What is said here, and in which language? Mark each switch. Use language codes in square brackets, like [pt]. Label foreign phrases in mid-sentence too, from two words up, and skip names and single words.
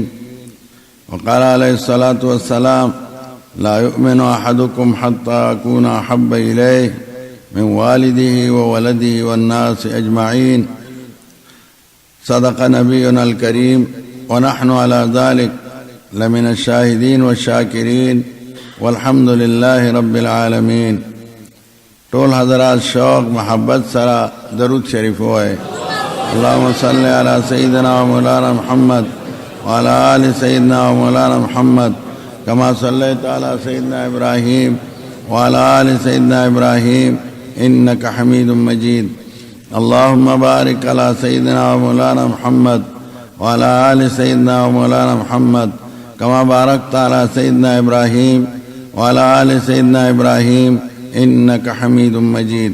[ar] وقال عليه الصلاة والسلام لا يؤمن أحدكم حتى أكون أحب إليه من والده وولده والناس أجمعين. صدق نبينا الكريم ونحن على ذلك لمن الشاهدين والشاكرين والحمد لله رب العالمين. [pa] ਟੋਲ ਹਜ਼ਰਾਤ ਸ਼ੌਕ ਮਹੱਬਤ ਸਰਾ ਦਰੂਦ ਸ਼ਰੀਫ਼ ਹੋਏ। [ar] اللهم صل على سيدنا ومولانا محمد وعلى آل سيدنا ومولانا محمد كما صليت على سيدنا إبراهيم وعلى آل سيدنا إبراهيم إنك حميد مجيد. اللهم بارك على سيدنا ومولانا محمد وعلى آل سيدنا ومولانا محمد كما باركت على سيدنا إبراهيم وعلى آل سيدنا إبراهيم إنك حميد مجيد.